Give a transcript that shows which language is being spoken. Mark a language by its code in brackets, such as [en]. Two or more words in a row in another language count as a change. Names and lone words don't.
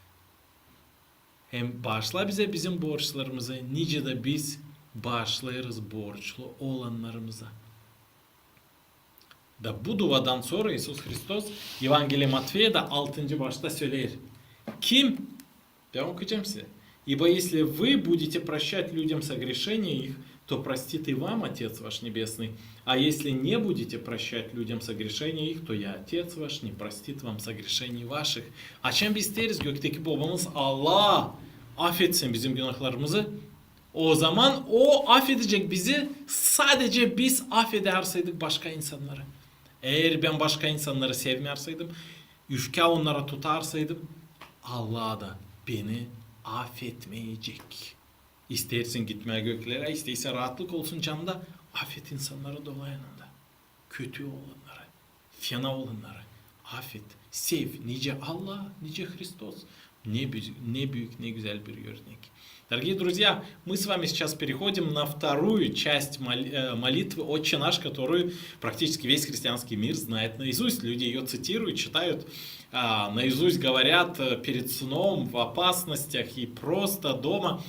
[gag] Hem bağışla bize bizim borçlarımızı. Nice de biz bağışlayırız borçlu olanlarımıza. Da bu duadan sonra İsus Hristos Evangeliye Matvey'de 6. başta söyler. Kim? Ben okuyacağım size. [ru] Ибо если вы будете прощать людям согрешения их, то простит и вам Отец ваш Небесный. А если не будете прощать людям согрешения их, то и Отец ваш не простит вам согрешений ваших. [gag] Açan biz isteriz gökteki babamız Allah affetsin bizim günahlarımızı. O zaman o affedecek bizi, sadece biz affederseydik başka insanları. Eğer ben başka insanları sevmeyerseydim, öfke onlara tutarsaydım, Allah da beni affetmeyecek. İstersin gitmeye göklere, isterse rahatlık olsun canında, affet insanları dolayınında. Kötü olanları, fena olanları affet, sev. Nice Allah, nice Христос. Не büyük, не güzel bir örnek. [ru] Дорогие друзья, мы с вами сейчас переходим на вторую часть молитвы «Отче наш», которую практически весь христианский мир знает наизусть. Люди ее цитируют, читают, наизусть говорят перед сном, в опасностях и просто дома.